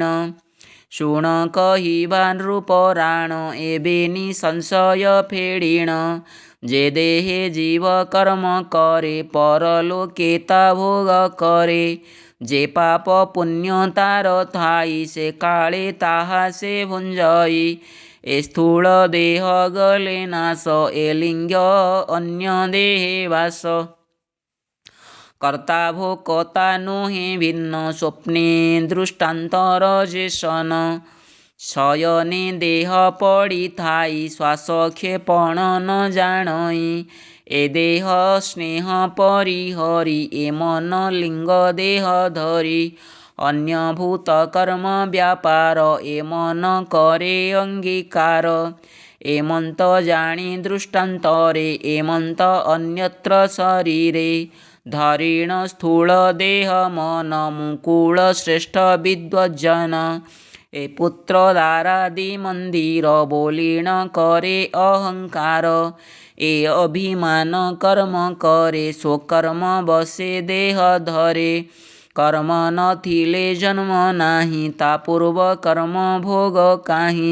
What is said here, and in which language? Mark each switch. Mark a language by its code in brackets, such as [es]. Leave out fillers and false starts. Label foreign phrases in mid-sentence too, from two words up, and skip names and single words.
[or] ଶୁଣ କହିବା ନୃପରାଣ ଏବେନି ସଂଶୟ ଫେଡ଼ିଣ। ଯେ ଦେହେ ଜୀବ କର୍ମ କରେ ପରଲୋକେ ତା ଭୋଗ କରେ। ଯେ ପାପ ପୁଣ୍ୟ ତାର ଥାଇ ସେ କାଳେ ତାହା ସେ ଭୁଞ୍ଜଇ। ଏ ସ୍ଥୂଳ ଦେହ ଗଲେ ନାଶ ଏ ଲିଙ୍ଗ ଅନ୍ୟ ଦେହେ ବାସ। କର୍ତ୍ତା ଭୋକ୍ତା ନୁହେ ଭିନ୍ନ ସ୍ୱପ୍ନେ ଦୃଷ୍ଟାନ୍ତର ଯେ ସନ। ଶୟନେ ଦେହ ପଡ଼ି ଥାଇ ଶ୍ୱାସ କ୍ଷେପଣ ନ ଜାଣଇ। ଏ ଦେହ ସ୍ନେହ ପରିହରି ଏ ମନ ଲିଙ୍ଗ ଦେହ ଧରି। ଅନ୍ୟ ଭୂତ କର୍ମ ବ୍ୟାପାର ଏ ମନ କରେ ଅଙ୍ଗୀକାର। ଏମନ୍ତ ଜାଣି ଦୃଷ୍ଟାନ୍ତରେ ଏମନ୍ତ ଅନ୍ୟତ୍ର ଶରୀରେ। ଧରିଣ ସ୍ଥୂଳ ଦେହ ମନ ମୁକୁଳ ଶ୍ରେଷ୍ଠ ବିଦ୍ୱଜ୍ଜନ। ଏ ପୁତ୍ର ଦାରାଦି ମନ୍ଦିର ବୋଲିଣ କରେ ଅହଙ୍କାର। ଏ ଅଭିମାନ କର୍ମ କରେ ସ୍ୱକର୍ମ ବଶେ ଦେହ ଧରେ। କର୍ମ ନଥିଲେ ଜନ୍ମ ନାହି ତା ପୂର୍ବ କର୍ମ ଭୋଗ କାହି।